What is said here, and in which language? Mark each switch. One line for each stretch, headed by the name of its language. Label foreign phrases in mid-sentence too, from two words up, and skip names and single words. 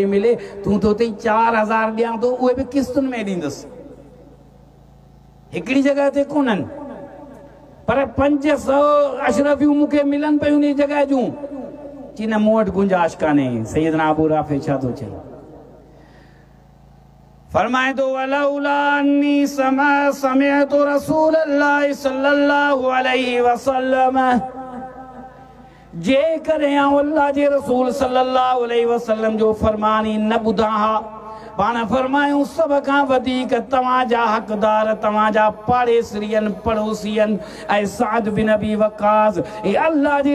Sindhi: मिले तूं थो चई 4000 ॾियां थो उहे बि क़िस्तुनि में ॾींदुसि हिकिड़ी जॻह ते कोन्हनि पर 500 अशरफियूं मूंखे मिलनि पियूं उन जॻह जूं चई न मूं वटि गुंजाइश कान्हे सैयदना अबू राफ़ी छा थो चए फरमाए थो
Arabic: ولولا أني سمعت رسول الله صلى الله عليه وسلم
Sindhi: जेकॾहिं अल्लाह जे रसूल
Arabic: صلى الله عليه وسلم
Sindhi: जो फरमान ई न ॿुधा हा पाण फरमायूं सब खां वधीक तव्हांजा हक़दार तव्हांजा पाड़ेसरियन पड़ोसियन ऐं साद बिन अबी वक़ास ए अल्लाह जे